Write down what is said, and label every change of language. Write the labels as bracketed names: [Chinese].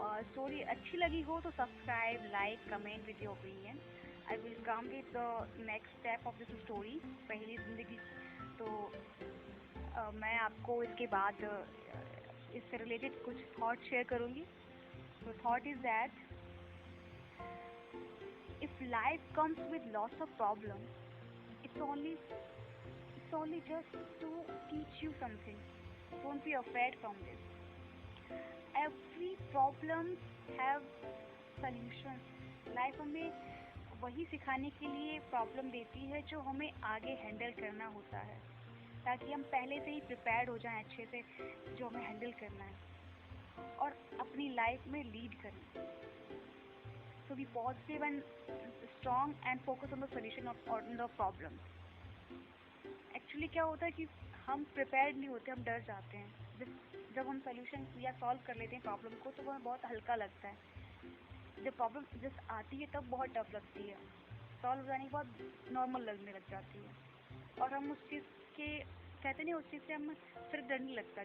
[Hindi] Story अच्छी लगी हो तो subscribe, like, comment [English] With your opinion. I will come with the next step of this story पहेली जिंदगी। [Hindi] तो मैं आपको इसके बाद इससे रिलेटेड कुछ थॉट शेयर करूँगी। [English] तो thought is that if life comes with lots of problems, it's only it's only just to teach you something. Don't be afraid from this. Every problem have solutions. [Hindi] Life हमें वही सिखाने के लिए problem देती है जो हमें आगे हैंडल करना होता है, ताकि हम पहले से ही प्रिपेयर्ड हो जाएं अच्छे से जो हमें हैंडल करना है और अपनी लाइफ में लीड करें। [English] So be positive and strong and focus on the solution of on the problem. [Hindi] Actually क्या होता है कि हम प्रिपेयर्ड नहीं होते, हम डर जाते हैं। जब हम सोल्यूशन या सॉल्व कर लेते हैं प्रॉब्लम को तो हमें बहुत हल्का लगता है। जब प्रॉब्लम जब आती है तब बहुत टफ लगती है, सॉल्व हो जाने के बाद नॉर्मल लगने लग जाती है और हम उस चीज़ के कहते नहीं, उस चीज़ से हम फिर डर नहीं लगता।